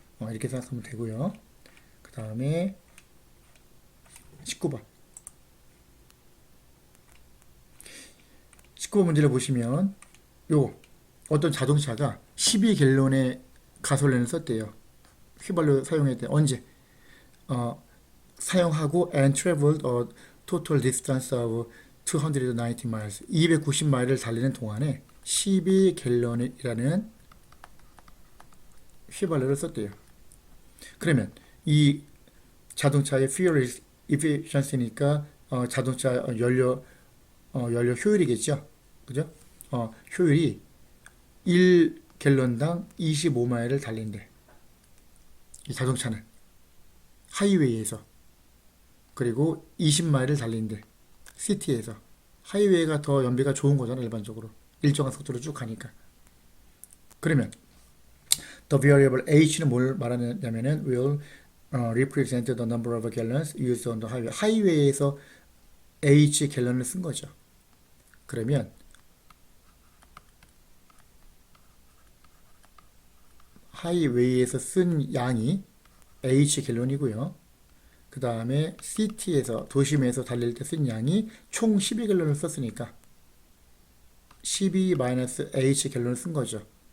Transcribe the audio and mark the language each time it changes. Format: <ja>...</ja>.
<ko>이렇게 생각하면 되고요. 그 다음에 19번. 19번 문제를 보시면 요 어떤 자동차가 12갤론의 가솔린을 썼대요. 휘발유 사용했대. 언제? 사용하고</ko> <en>and traveled a total distance of 290 miles.</en> <ko>290마일을 달리는 동안에 12갤런이라는 휘발유를 썼대요. 그러면 이 자동차의 fuel efficiency니까 자동차 연료 효율이겠죠. 그죠? 효율이 1갤런당 25마일을 달린대. 이 자동차는 하이웨이에서 그리고 20마일을 달린대. 시티에서 하이웨이가 더 연비가 좋은 거잖아. 일반적으로 일정한 속도로 쭉 가니까. 그러면</ko> <en>the variable h는</en> <ko>뭘 말하냐면은</ko> <en>will represent the number of gallons used on the highway.</en> <ko>하이웨이에서 h 갤런을 쓴 거죠. 그러면 하이웨이에서 쓴 양이 h 갤런이고요. 그 다음에 시티에서 도심에서 달릴 때 쓴 양이 총 12갤런을 썼으니까 12-h 갤런을 쓴 거죠.</ko>